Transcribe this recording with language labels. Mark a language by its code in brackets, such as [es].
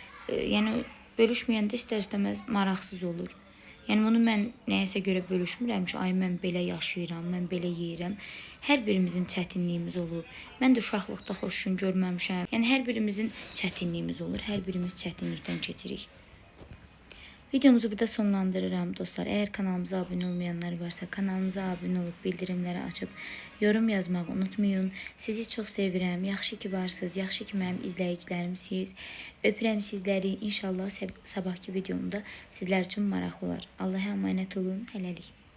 [az] Yəni, bölüşməyəndə istər-istəməz maraqsız olur. Yəni, bunu mən nəyəsə görə bölüşmürəm ki, ay mən belə yaşayıram, mən belə yeyirəm. Hər birimizin çətinliyimiz olub. Mən də uşaqlıqda xoş gün görməmişəm. Yəni, hər birimizin çətinliyimiz olur, hər birimiz çətinlikdən keçirik. Videomuzu burada sonlandırıram dostlar. [tr] Eğer kanalımıza abone olmayanlar varsa kanalımıza abone olup bildirimleri açıp yorum yazmağı unutmayın. [az] Sizi çok sevirəm. Yaxşı ki varsınız. Yaxşı ki mənim izləyicilərimsiz. Öpürəm sizləri. İnşallah sabahki videomda sizlər üçün maraqlı olar. [tr] Allah'a emanet olun. [az] Hələlik.